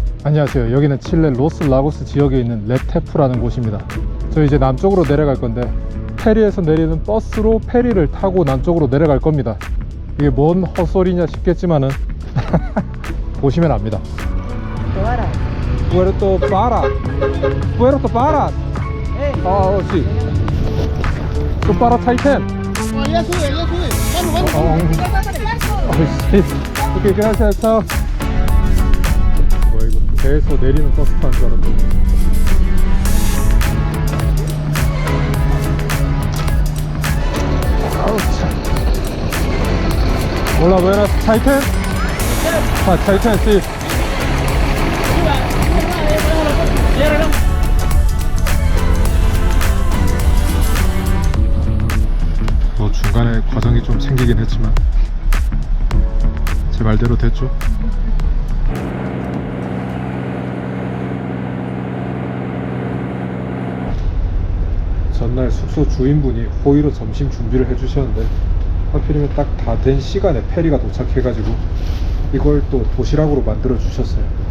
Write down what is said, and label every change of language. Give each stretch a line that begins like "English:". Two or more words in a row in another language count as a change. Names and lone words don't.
Korean: 안녕하세요. 여기는 칠레 로스라고스 지역에 있는 레테프라는 곳입니다. 저 이제 남쪽으로 내려갈 건데 페리에서 내리는 버스로 페리를 타고 남쪽으로 내려갈 겁니다. 이게 뭔 헛소리냐 싶겠지만은 보시면 압니다.
Spanish: Puerto Para. Puerto Para. Oh, sí. Tu para Titan. Ya sube, ya sube. Vamos, vamos. Oh, sí. Ok, gracias. Chao.
Korean: 뭐야 이거 배에서 내리는 버스 타는 줄 알았더니. 아우 참.
Spanish: Hola, buenas. Titan. Ah, Titan, sí.
Korean: 뭐 중간에 과정이 좀 생기긴 했지만 제 말대로 됐죠. 전날 숙소 주인분이 호의로 점심 준비를 해주셨는데 하필이면 딱 다 된 시간에 페리가 도착해가지고 이걸 또 도시락으로 만들어 주셨어요.